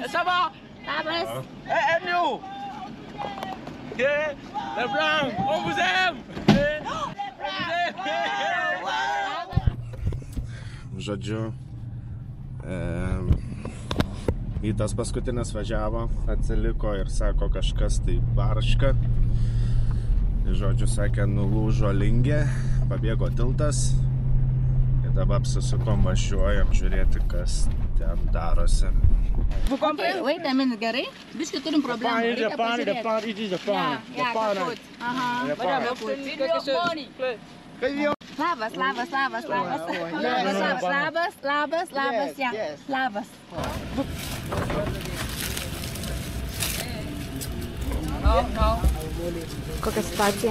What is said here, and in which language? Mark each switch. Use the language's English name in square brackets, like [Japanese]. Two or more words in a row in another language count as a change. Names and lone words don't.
[French] Ça va? [Lithuanian] Labas. [French] Et nous? Les Blancs, on vous aime! [Lithuanian] Žodžiu, Vytas paskutinis važiavo, atsiliko ir sako kažkas tai barška. Žodžiu, sakė, nulūžo lingė, pabėgo tiltas. Ir dabar apsisukom, važiuojam žiūrėti, kas ten darosi. [English] Wait a minute, [Lithuanian] gerai? Biškai turim problemą. Reikia pažiūrėti. Labas. Kokia situacija?